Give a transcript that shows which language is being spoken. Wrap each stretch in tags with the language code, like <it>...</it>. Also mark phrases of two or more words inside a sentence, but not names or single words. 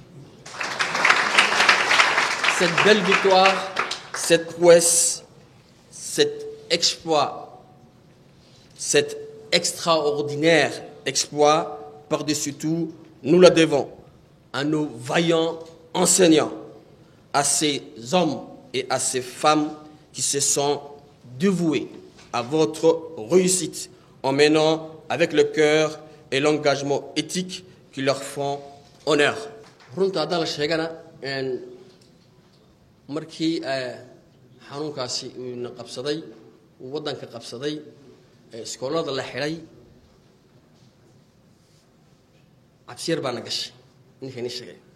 <fr>Cette belle victoire, cette prouesse, cet exploit, cet extraordinaire exploit, par-dessus tout, nous la devons à nos vaillants enseignants, à ces hommes et à ces femmes qui se sont dévoués à votre réussite en menant avec le cœur et l'engagement éthique qui leur font honneur.</fr> <so>markii xanuunkaasi uu qabsaday wadanka qabsaday iskoolada la xiray cabsir baa gashay ninkani sheegay</so>